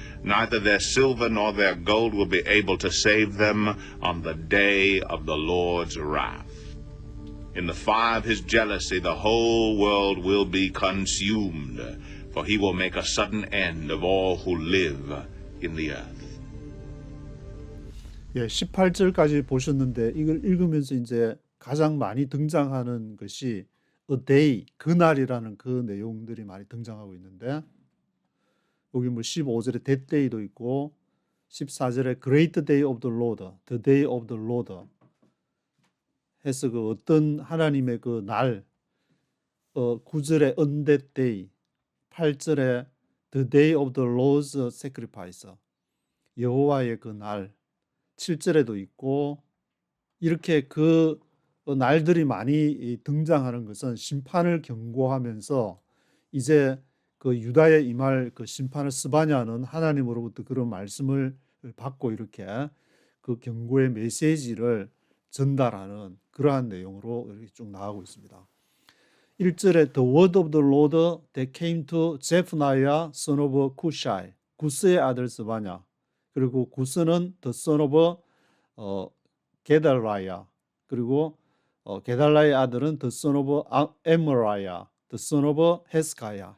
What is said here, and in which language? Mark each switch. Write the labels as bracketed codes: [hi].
[en] Neither their silver nor their gold will be able to save them on the day of the Lord's wrath. In the fire of his jealousy, the whole world will be consumed, for he will make a sudden end of all who live in the earth. [ko] 예, 18절까지 보셨는데 이걸 읽으면서 이제 가장 많이 등장하는 것이 [en] a day, [ko] 그날이라는 그 내용들이 많이 등장하고 있는데 여기 뭐 15절에 [en] that day [ko] 도 있고 14절에 [en] great day of the Lord, the day of the Lord [ko] 해서 그 어떤 하나님의 그 날, 9절에 [en] on that day, [ko] 8절에 [en] the day of the Lord's sacrifice, [ko] 여호와의 그 날, 7절에도 있고 이렇게 그 날들이 많이 등장하는 것은 심판을 경고하면서 이제 그 유다에 임할 그 심판을 스바냐는 하나님으로부터 그런 말씀을 받고 이렇게 그 경고의 메시지를 전달하는 그러한 내용으로 이렇게 쭉 나가고 있습니다. [en] 1절에 The word of the Lord that came to Zephaniah son of Cushai, [ko] 구스의 아들 스바냐. 그리고 구스는 [en] the son of [ko] 게달라야. 그리고 게달라의 아들은 [en] the son of [ko] 에머라야, the son of 헤스가야.